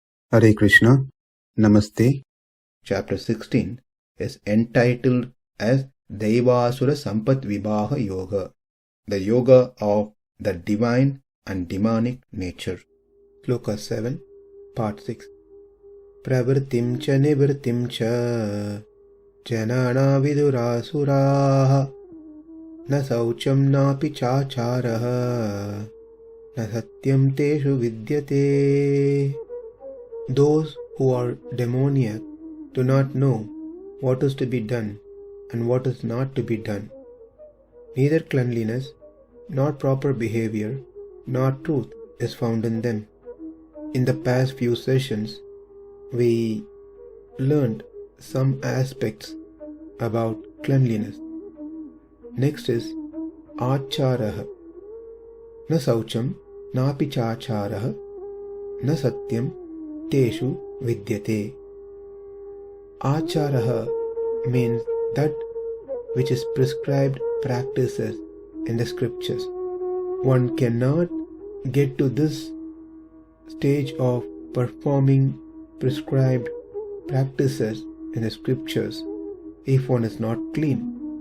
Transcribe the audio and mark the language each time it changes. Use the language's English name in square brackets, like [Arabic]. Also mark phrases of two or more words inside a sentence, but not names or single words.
[English] Hare Krishna, Namaste. Chapter 16 is entitled as Daivasura Sampat Vibhaga Yoga, the yoga of the divine and demonic nature. Sloka 7, Part 6. [Sanskrit] Pravṛttiṁ ca nivṛttiṁ ca janā vidur āsurāḥ na śaucaṁ nāpi cācāro na satyaṁ teṣu vidyate. [English] Those who are demoniac do not know what is to be done and what is not to be done. Neither cleanliness, nor proper behavior, nor truth is found in them. In the past few sessions, we learned some aspects about cleanliness. Next is āsurāḥ. [Sanskrit] Na śaucaṁ, nāpi cācāro, na satyaṁ, teṣu vidyate. [English] Āsurāḥ means that which is prescribed practices in the scriptures. One cannot get to this stage of performing prescribed practices in the scriptures if one is not clean.